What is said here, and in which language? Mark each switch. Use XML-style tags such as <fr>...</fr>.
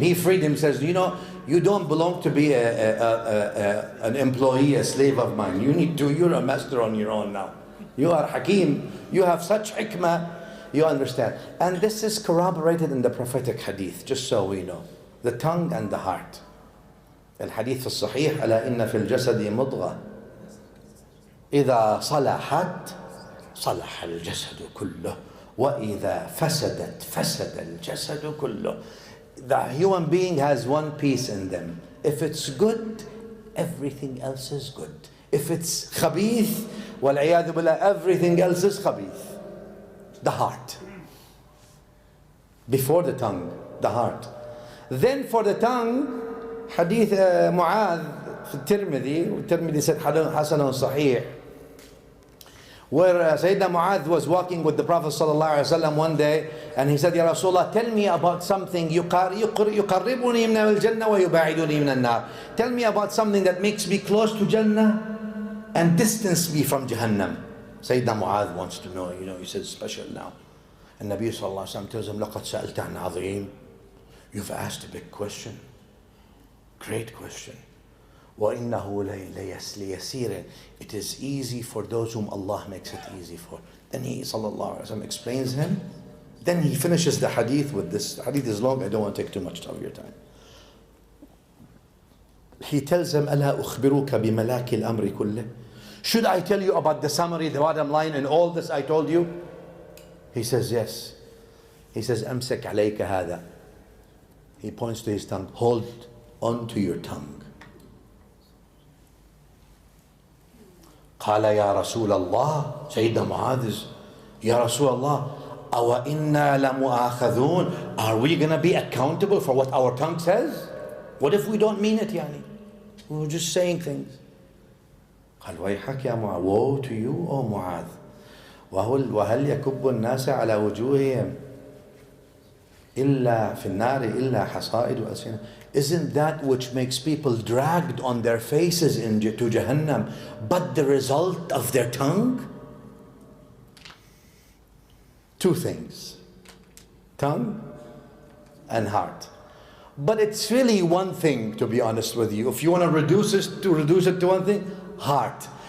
<en>He freed him, says, you know, you don't belong to be an employee, a slave of mine. You're a master on your own now. You are Hakim. You have such hikmah, you understand. And this is corroborated in the prophetic hadith, just so we know. The tongue and the heart.</en> <ar>الحديث الصحيح ألا إن في الجسد مضغة إذا صلحت صلح الجسد كله وَإِذَا فَسَدَتْ فَسَدَ الْجَسَدُ كُلُّهُ.</ar> <en>The human being has one piece in them. If it's good, everything else is good. If it's khabith,</en> <ar>وَالْعِيَاذُ بِاللَّهِ,</ar> <en>everything else is khabith. The heart. Before the tongue, the heart. Then for the tongue, hadith Mu'adh</en> <ar>في الترمذي</ar> <en>said حسن صحيح, where Sayyidina Mu'adh was walking with the Prophet ﷺ one day, and he said, Ya Rasulullah, tell me about something</en> <ar>يقربني من الجنة ويباعدني من النار.</ar> <en>Tell me about something that makes me close to Jannah and distance me from Jahannam. Sayyidina Mu'adh wants to know, he says, special now. And Nabi ﷺ tells him,</en> <ar>لَقَدْ سَأَلْتَ عَنْ عَظِيمٍ.</ar> <en>You've asked a big question. Great question.</en> <ar>وَإِنَّهُ لَيَسِيرٌ.</ar> <en>It is easy for those whom Allah makes it easy for. Then he ﷺ explains him. Then he finishes the hadith with this. The hadith is long, I don't want to take too much of your time. He tells him,</en> <ar>أَلَا أُخْبِرُكَ بِمَلَاكِ الْأَمْرِ كُلِّهِ.</ar> <en>Should I tell you about the summary, the bottom line, and all this I told you? He says, yes. He says,</en> <ar>أَمْسَكْ عَلَيْكَ هَذَا.</ar> <en>He points to his tongue. Hold on to your tongue.</en> <ar>قال يا رسول الله.</ar> <en>Sayyidina Mu'adh is, Ya Rasulullah,</en> <ar>أَوَ إِنَّا لَمُؤَاخَذُونَ.</ar> <en>Are we going to be accountable for what our tongue says? What if we don't mean it, yani? We're just saying things.</en> <ar>قال ويحك يا معاذ.</ar> <en>Woe to you, O Mu'adh.</en> <ar>وهل يكب الناس على وجوههم إلا في النار إلا حصائد ألسنة.</ar> <en>Isn't that which makes people dragged on their faces to Jahannam but the result of their tongue? Two things, tongue and heart. But it's really one thing, to be honest with you. If you want to reduce it to one thing, heart.</en>